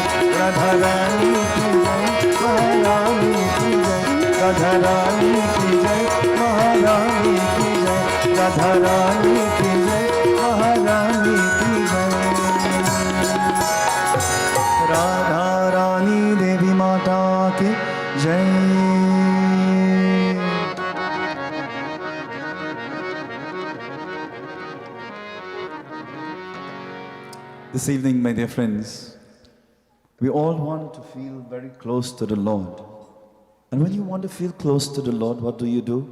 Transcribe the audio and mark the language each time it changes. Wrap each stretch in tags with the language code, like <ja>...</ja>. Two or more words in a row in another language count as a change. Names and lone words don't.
<hi>राधा रानी की जय, महारानी की जय। राधा रानी की जय, महारानी की जय। राधा रानी की जय, महारानी की जय। राधा रानी देवी माता की जय।</hi> <en>This evening, my dear friends, we all want to feel very close to the Lord. And when you want to feel close to the Lord, what do?</en>